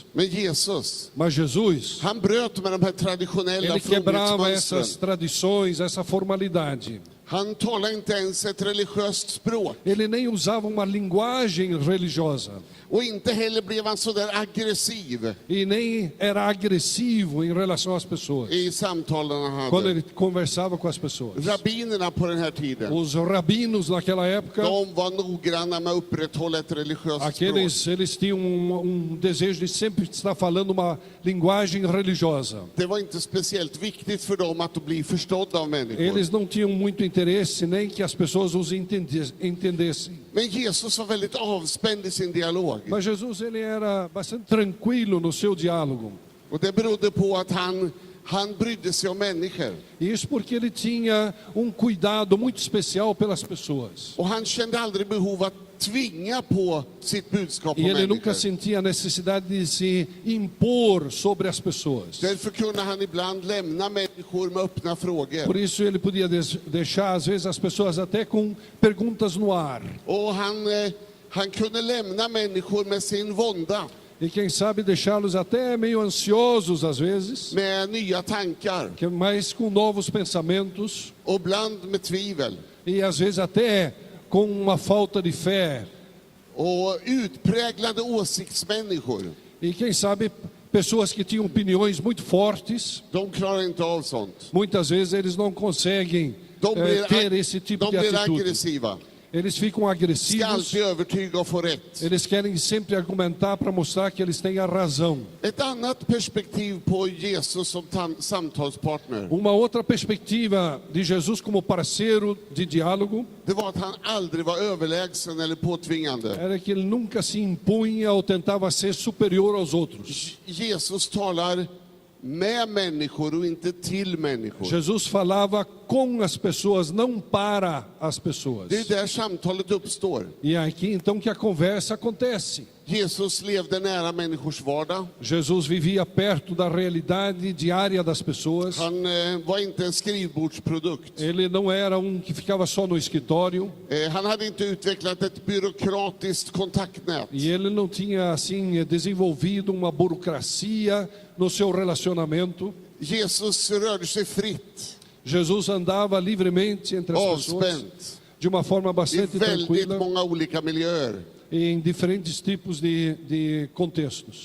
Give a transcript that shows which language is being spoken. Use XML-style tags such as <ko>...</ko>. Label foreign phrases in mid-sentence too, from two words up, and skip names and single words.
<sv>Men Jesus,</sv> <pt>Mas Jesus,</pt> <sv>han bröt med de här traditionella</sv> <pt>ele quebrava essas</pt> <sv>fromhetsmönstren.</sv> <pt>tradições, essa formalidade.</pt> <sv>Han talar inte ens ett religiöst språk.</sv> <pt>Ele nem usava uma linguagem religiosa.</pt> <sv>Och inte heller blev han så där aggressiv</sv> <pt>E nem era agressivo em relação às pessoas,</pt> <sv>i samtalen han</sv> <pt>quando</pt> <sv>hade.</sv> <pt>ele conversava com as pessoas.</pt> <sv>Rabbinerna på den här tiden,</sv> <pt>Os rabinos naquela época,</pt> <sv>de var noggranna med att upprätthålla ett religiöst språk.</sv> <pt>eles tinham desejo de sempre estar falando uma linguagem religiosa.</pt> <sv>Det var inte speciellt viktigt för dem att bli förstådda av människor.</sv> <pt>Eles não tinham muito interesse nem que as pessoas os entendessem.</pt> <sv>Men Jesus var väldigt avspänd i sin dialog.</sv> <pt>Mas Jesus, ele era bastante tranquilo no seu diálogo.</pt> <sv>Och det berodde på att han brydde sig om människor.</sv> <pt>E isso porque ele tinha cuidado muito especial pelas pessoas.</pt> <sv>Och han kände aldrig behov att tvinga på sitt budskap på</sv> <pt>E ele nunca</pt> <sv>människor.</sv> <pt>sentia a necessidade de se impor sobre as pessoas.</pt> <sv>Därför kunde han ibland lämna människor med öppna frågor.</sv> <pt>Por isso ele podia deixar, às vezes, as pessoas até com perguntas no ar.</pt> <sv>Och han kunde lämna människor med sin vånda,</sv> <pt>E quem sabe deixá-los até meio ansiosos, às vezes,</pt> <sv>med nya tankar</sv> <pt>mas com novos pensamentos.</pt> <sv>och ibland med tvivel.</sv> <pt>E às vezes até com uma falta de fé.</pt> <sv>Och utpräglade åsiktsmänniskor,</sv> <pt>E quem sabe pessoas que tinham opiniões muito fortes,</pt> <sv>de klarar inte av sånt.</sv> <pt>muitas vezes eles não conseguem ter esse tipo de</pt> <sv>de blir</sv> <pt>atitude.</pt> <sv>aggressiva.</sv> <pt>Eles ficam</pt> <sv>Ska</sv> <pt>agressivos,</pt> <sv>alltid övertyga och få rätt.</sv> <pt>eles querem sempre argumentar para mostrar que eles têm a razão.</pt> <sv>Ett annat perspektiv på Jesus som samtalspartner,</sv> <pt>Uma outra perspectiva de Jesus como parceiro de diálogo</pt> <sv>det var att han aldrig var överlägsen eller påtvingande.</sv> <pt>era que ele nunca se impunha ou tentava ser superior aos outros.</pt> <sv>Jesus talar med människor och inte till människor.</sv> <pt>Jesus falava com as pessoas, não para as pessoas.</pt> <sv>Det är där samtalet uppstår.</sv> <pt>E é aqui então que a conversa acontece.</pt> <sv>Jesus levde nära människors vardag.</sv> <pt>Jesus vivia perto da realidade diária das pessoas.</pt> <sv>Han var inte en skrivbordsprodukt.</sv> <pt>Ele não era que ficava só no escritório.</pt> <sv>Han hade inte utvecklat ett byråkratiskt kontaktnät.</sv> <pt>E ele não tinha assim desenvolvido uma burocracia no seu relacionamento.</pt> <sv>Jesus rörde sig fritt,</sv> <pt>Jesus andava livremente entre as pessoas,</pt> <sv>avspänt,</sv> <pt>de uma forma</pt> <sv>i</sv> <pt>bastante</pt> <sv>väldigt</sv> <pt>tranquila,</pt> <sv>många olika miljöer.</sv> <pt>em diferentes tipos de contextos.</pt>